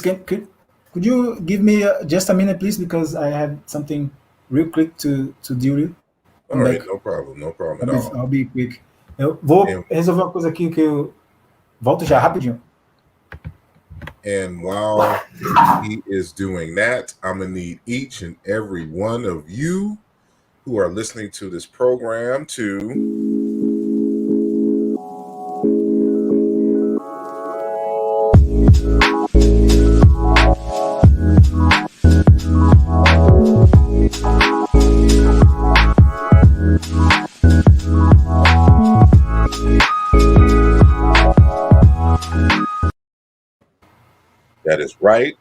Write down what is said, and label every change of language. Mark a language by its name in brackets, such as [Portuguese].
[English] Could you give me just a minute, please, because I have something real quick to deal with. All right, no problem at all. I'll be quick. [Portuguese] Eu vou resolver uma coisa aqui que eu volto já rapidinho. [English] And while he is doing that, I'm going to need each and every one of you who are listening to this program to That is right.